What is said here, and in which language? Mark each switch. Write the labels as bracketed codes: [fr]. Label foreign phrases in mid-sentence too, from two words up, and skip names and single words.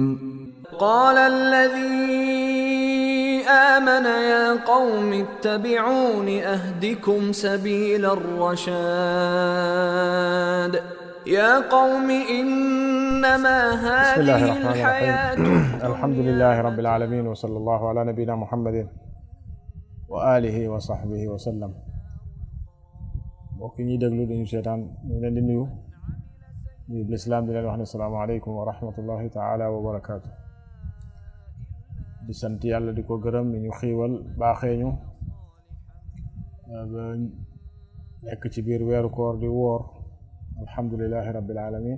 [ar] قال الذي آمن يا قوم اتبعون أهدكم سبيل الرشاد. يا قوم إنما بسم الله هذه الرحمن الحياة الرحيم الحمد لله رب العالمين وصلى الله على نبينا محمد وآله وصحبه وسلم. [wo] mbokk ñi déglu dañu seetaan ñu leen di nuyu lislaam di leen wax ne [ar] السلام عليكم ورحمة الله تعالى وبركاته. [wo] di sant yàlla di ko gërëm ni ñu xiiwal baaxeeñu ba nekk ci biir weeru koor di woor [ar] الحمد لله رب العالمين.